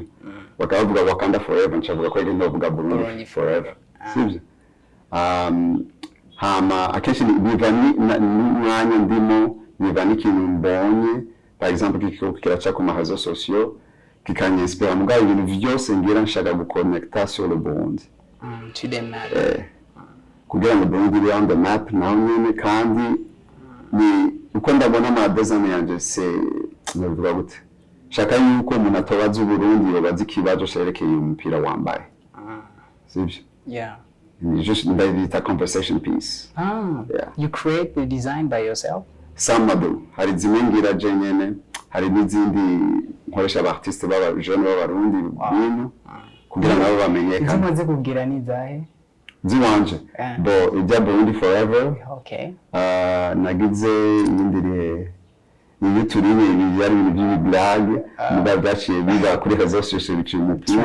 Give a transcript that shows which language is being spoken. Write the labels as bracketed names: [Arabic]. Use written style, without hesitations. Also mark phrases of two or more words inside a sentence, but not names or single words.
[Rundi] Bakavuga Wakanda Forever, ncavuga ko ngenda kuvuga Burundi Forever, sibyo? Hama akenshi biva n'umwanya ndimo, biva n'ikintu mbonye, [French] par exemple [Rundi] kiraca ku marezo sociaux kikanyanspira. Mugabo ibintu byose ngira nshaka guconnecta [French] sur le Burundi. [English] To them [Rundi] kugira ngo Burundi [English] be on the map [Rundi] naho nyene, kandi ni uko ndabona ama design yanje se navuga gute, shaka yuko umuntu atobaza Burundi yobaza ikibazo cerekeye umupira wambaye, sibyo? [English] Yeah. It's just maybe a conversation piece. Yeah. You create the design by yourself? Some do. [Rundi] Hari zimwe ngira je nyene, hari n'izindi nkoresha abartiste baba jeune b'abarundi bintu kugira nabo bamenyekane. Zimaze kugira ni zahe? Ziwanje. Bo ijya Burundi Forever. [English] Okay. [Rundi] Nagize yindiriye iyo turine ibijyari ibintu by'iblag muba byaciye biba kuri [French] réseaux sociaux [Rundi] biciye umupira.